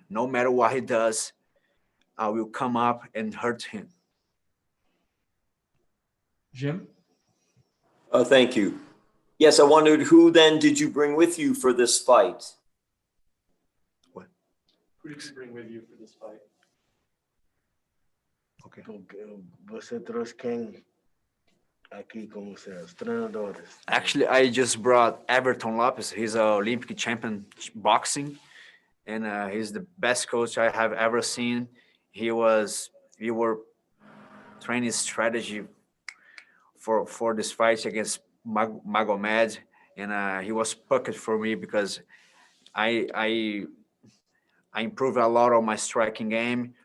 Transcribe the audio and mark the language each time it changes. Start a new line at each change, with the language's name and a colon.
English: No matter what he does, I will come up and hurt him. Jim? Thank you. Yes, I wondered, who then did you bring with you for this fight? What? Who did you bring with you for this fight? Okay.
Portuguese: Você trouxe quem aqui como seus treinadores?
English: Actually, I just brought Everton Lopez. He's an Olympic champion boxing, and he's the best coach I have ever seen. We were training strategy for this fight against Magomed, and he was pucked for me because I improved a lot on my striking game.